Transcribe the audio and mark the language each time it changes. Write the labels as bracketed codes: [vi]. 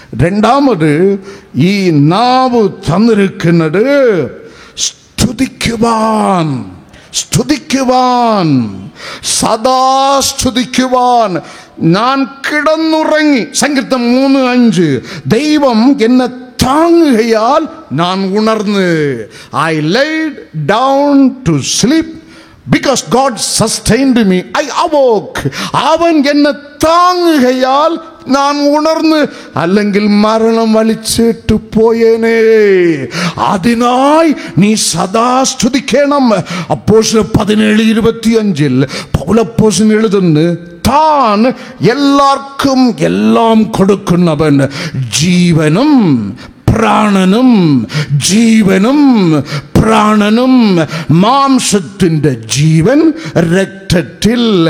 [ml] രണ്ടാമത് ഈ നാവ് തന്നിരിക്കുന്നത് സ്തുതിക്കുവാൻ, സ്തുതിക്കുവാൻ, സദാ സ്തുതിക്കുവാൻ. ഞാൻ കിടന്നുറങ്ങി, സങ്കീർത്തനം 3:5 ദൈവം എന്നെ താങ്ങുകയാൽ ഞാൻ ഉണർന്ന്. [en] I laid down to sleep because God sustained me. I awoke. [ml] അവൻ എന്നെ താങ്ങുകയാൽ ഞാൻ ഉണർന്ന്, അല്ലെങ്കിൽ മരണം വലിച്ചിട്ട് പോയേനെ. അതിനായി നീ സദാ സ്തുതിക്കണം. അപ്പോസ്തലൻ 17:25 പൗലോസ് എഴുതുന്നു, താൻ എല്ലാവർക്കും എല്ലാം കൊടുക്കുന്നവൻ, ജീവനും പ്രാണനും, ജീവനും പ്രാണനും, മാംസത്തിൻ്റെ ജീവൻ രക്തത്തിൽ.